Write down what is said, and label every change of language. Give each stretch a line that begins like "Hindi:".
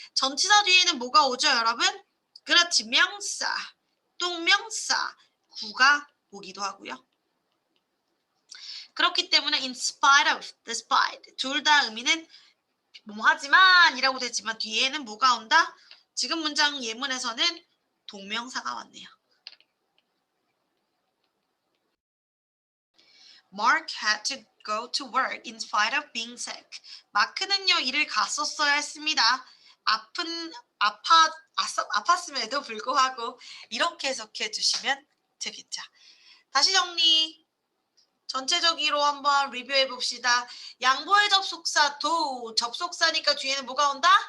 Korean: 전치사 뒤에는 뭐가 오죠 여러분? 그렇지, 명사, 동명사, 구가 오기도 하고요. 그렇기 때문에 in spite of, despite 둘 다 의미는 뭐 하지만 이라고 되지만 뒤에는 뭐가 온다? 지금 문장 예문에서는 동명사가 왔네요.
English: Mark had to go to work in spite of being sick.
Korean: 마크는요 일을 갔었어야 했습니다. 아팠음에도 불구하고 이렇게 해석해 주시면 되겠죠. 다시 정리. 전체적으로 한번 리뷰해 봅시다. 양보의 접속사 do, 접속사니까 뒤에는 뭐가 온다?